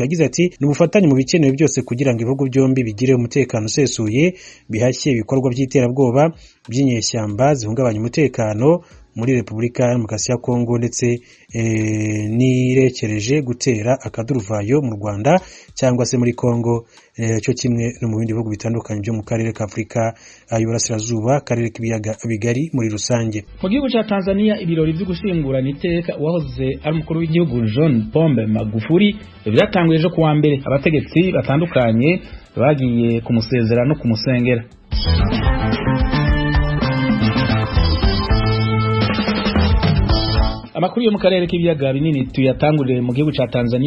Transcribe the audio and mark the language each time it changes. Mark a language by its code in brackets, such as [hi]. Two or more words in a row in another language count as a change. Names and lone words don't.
[rw] Yagize ati n'ubufatanye mu bikenewe byose kugira ngo ibihugu byombi bigire umutekano usesuye, bihashye ibikorwa by'iterabwoba by'inyeshyamba zihungabanya umutekano muri Repubulika ya Demokarasi ya Kongo, ndetse nirekereje gutera akaduruvayo mu Rwanda cyangwa se muri Kongo, cyo kimwe no mu bindi bihugu bitandukanye byo mu karere ka Afrika y'Uburasirazuba, karere k'ibiyaga bigari muri rusange. [rn] Mu gihugu cya Tanzania ibirori byo gushingurana iteka uwahoze ari umukuru w'igihugu John Pombe Magufuli byatanguye ejo kuwa mbere. Abategetsi batandukanye bagiye kumusezera no kumusengera. Amakuru yo mu karere k'ibiyaga binini tuyatangurire mu gihugu cya Tanzania.